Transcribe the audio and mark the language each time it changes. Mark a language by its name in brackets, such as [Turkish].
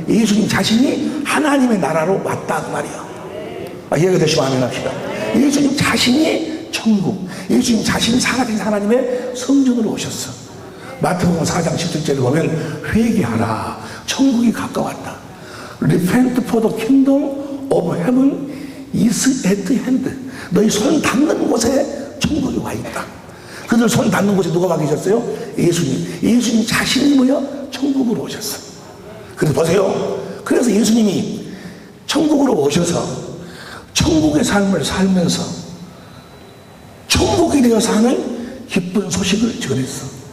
[Korean] 예수님 자신이 하나님의 나라로 왔다 그 말이야. 아, 이해가 되시면 아멘 합시다. 예수님 자신이 천국, 예수님 자신이 살아계신 하나님의 성전으로 오셨어. 마태복음 4장 17절에 보면 회개하라 천국이 가까웠다. [English] Repent for the kingdom of heaven is at hand. [Korean] 너희 손 닿는 곳에 천국이 와 있다. 그들 손 닿는 곳에 누가 와 계셨어요? 예수님 자신이 뭐요? 천국으로 오셨어. 그래서 보세요. 그래서 예수님이 천국으로 오셔서 천국의 삶을 살면서 천국이 되어 사는 기쁜 소식을 전했어.